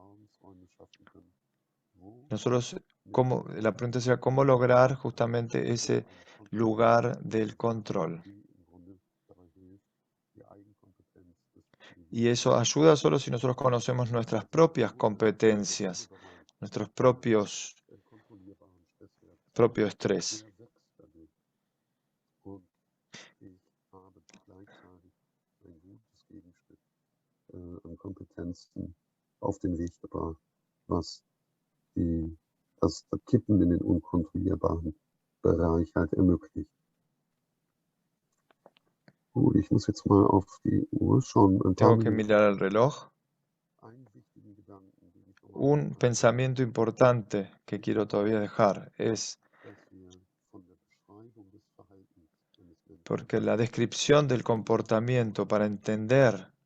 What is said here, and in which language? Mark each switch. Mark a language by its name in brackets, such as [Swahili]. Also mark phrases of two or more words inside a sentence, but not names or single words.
[Spanish] Nosotros, la pregunta sería, ¿cómo lograr justamente ese lugar del control? Y eso ayuda solo si nosotros conocemos nuestras propias competencias, nuestros propio estrés. [German] An Kompetenzen auf den Weg gebracht, was das Kippen in den unkontrollierbaren Bereich halt ermöglicht. Gut, ich muss jetzt mal auf die Uhr schauen. [Spanish] Tengo que mirar el reloj. Un pensamiento importante que quiero todavía dejar es porque la descripción del comportamiento para entender